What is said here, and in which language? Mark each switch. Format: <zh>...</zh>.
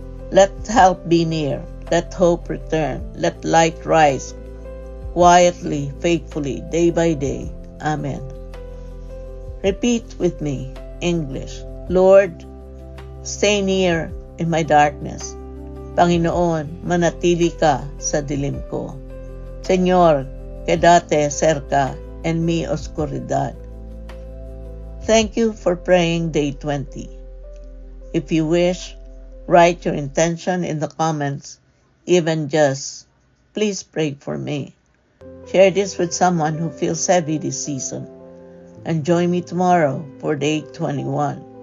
<en>Let help be near. Let hope return. Let light rise quietly, faithfully, day by day. Amen. Repeat with me, English. Lord, stay near in my darkness.</en> <tl>Panginoon, manatili ka sa dilim ko.</tl> <es>Señor, quédate cerca en mi oscuridad.</es> <en>Thank you for praying day 20. If you wish, write your intention in the comments, even just, please pray for me. Share this with someone who feels heavy this season. And join me tomorrow for day 21.</en>